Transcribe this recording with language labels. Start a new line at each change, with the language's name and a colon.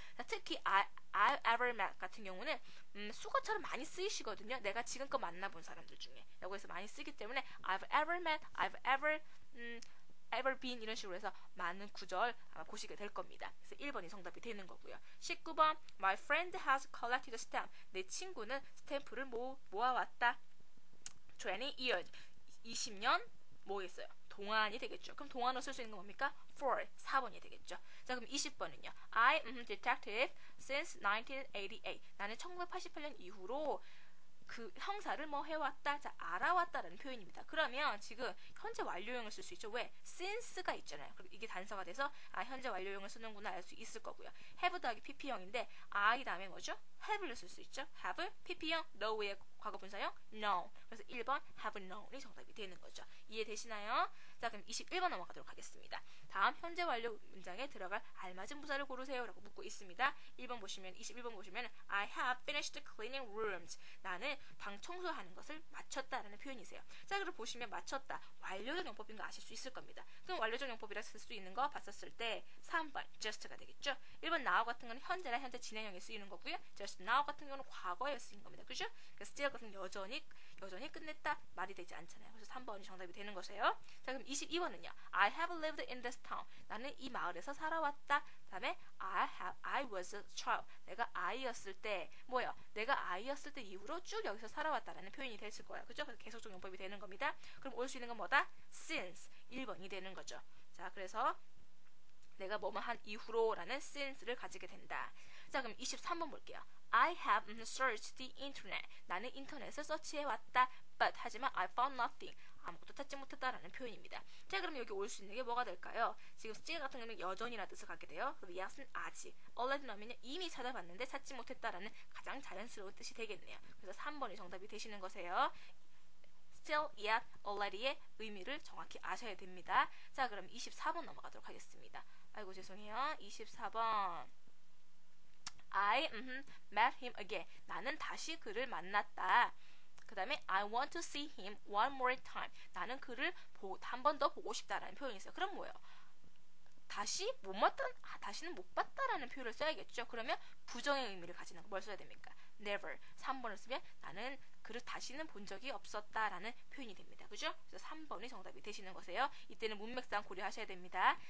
Korean: 자, 특히
English: I ever met
Korean: 같은 경우는 수거처럼 많이 쓰이시거든요. 내가 지금껏 만나본 사람들 중에 라고 해서 많이 쓰기 때문에
English: I've ever met, I've ever been
Korean: 이런 식으로 해서 많은 구절 아마 보시게 될 겁니다. 그래서 1번이 정답이 되는 거고요. 19번
English: My friend has collected stamp.
Korean: 내 친구는 스탬프를 모아왔다.
English: 20 years.
Korean: 20년 뭐겠어요? 동안이 되겠죠. 그럼 동안으로 쓸 수 있는 건 뭡니까?
English: for.
Korean: 4번이 되겠죠. 자, 그럼 20번은요.
English: I am detective since 1988.
Korean: 나는 1988년 이후로 그 형사를 뭐 해왔다, 자, 알아왔다라는 표현입니다. 그러면 지금 현재 완료형을 쓸 수 있죠. 왜? since가 있잖아요. 그리고 이게 단서가 돼서 현재 완료형을 쓰는구나 알 수 있을 거고요. have 더하기 pp형인데 I 다음에 뭐죠? have를 쓸 수 있죠. have, pp형, know의 과거분사형, know. 그래서 1번 have known이 정답이 되는 거죠. 이해되시나요? 자, 그럼 21번 넘어가도록 하겠습니다. 다음 현재 완료 문장에 들어갈 알맞은 부사를 고르세요 라고 묻고 있습니다. 21번 보시면
English: I have finished cleaning rooms.
Korean: 나는 방 청소하는 것을 마쳤다라는 표현이세요. 자, 그럼 보시면 마쳤다. 완료적 용법인 거 아실 수 있을 겁니다. 그럼 완료적 용법이라 쓸 수 있는 거 봤었을 때 3번 just가 되겠죠. 1번 now 같은 거는 현재나 현재 진행형에 쓰이는 거고요. just now 같은 경우는 과거에 쓰이는 겁니다. 그죠? 그래서 still 같은 여전히 끝냈다 말이 되지 않잖아요. 그래서 3번이 정답이 되는 것이에요. 자, 그럼 22번은요.
English: I have lived in this town.
Korean: 나는 이 마을에서 살아왔다. 다음에
English: I was a child.
Korean: 내가 아이였을 때 뭐예요? 내가 아이였을 때 이후로 쭉 여기서 살아왔다라는 표현이 됐을 거예요. 그죠? 그래서 계속적 용법이 되는 겁니다. 그럼 올 수 있는 건 뭐다? since. 1번이 되는 거죠. 자, 그래서 내가 뭐뭐 한 이후로라는 since를 가지게 된다. 자, 그럼 23번 볼게요.
English: I have searched the internet.
Korean: 나는 인터넷을 서치해왔다.
English: But
Korean: 하지만
English: I found nothing.
Korean: 아무것도 찾지 못했다라는 표현입니다. 자, 그럼 여기 올 수 있는 게 뭐가 될까요? 지금 still 같은 경우는 여전이라는 뜻을 갖게 돼요. 그리고 yet은 아직. already 넣으면 이미 찾아봤는데 찾지 못했다라는 가장 자연스러운 뜻이 되겠네요. 그래서 3번이 정답이 되시는 거세요. still, yet, already의 의미를 정확히 아셔야 됩니다. 자, 그럼 24번 넘어가도록 하겠습니다. 아이고 죄송해요. 24번
English: I met him again.
Korean: 나는 다시 그를 만났다. 그 다음에
English: I want to see him one more time.
Korean: 나는 그를 한 번 더 보고 싶다라는 표현이 있어요. 그럼 뭐예요? 다시는 못 봤다라는 표현을 써야겠죠. 그러면 부정의 의미를 가지는 뭘 써야 됩니까?
English: never.
Korean: 3번을 쓰면 나는 그를 다시는 본 적이 없었다라는 표현이 됩니다. 그죠? 그래서 3번이 정답이 되시는 거세요. 이때는 문맥상 고려하셔야 됩니다.